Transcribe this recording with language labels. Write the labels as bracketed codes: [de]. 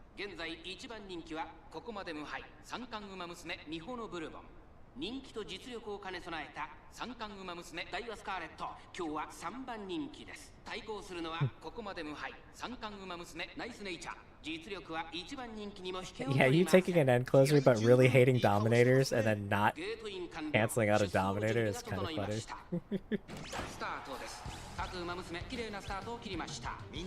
[ja] 現在1番人気はここまで無敗三冠馬娘ミホノブルボン。人気と実力を兼ね備えた三冠馬娘ダイワスカーレット。今日は3番人気です。対抗するのはここまで無敗三冠馬娘ナイスネイチャー。実力は1番人気にも引けを取り [en] Yeah, you taking an end closer but really hating dominators and then not canceling out a dominator is kind of funny. [ja] スタートです。各馬娘綺麗なスタートを切りました。